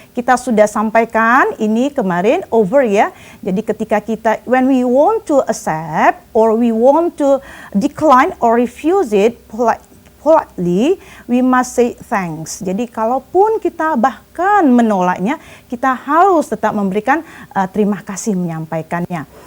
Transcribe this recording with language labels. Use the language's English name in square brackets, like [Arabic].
[Indonesian] Kita sudah sampaikan ini kemarin over ya. Jadi ketika kita, [English] when we want to accept or we want to decline or refuse it politely, we must say thanks. [Indonesian] Jadi kalaupun kita bahkan menolaknya, kita harus tetap memberikan terima kasih menyampaikannya.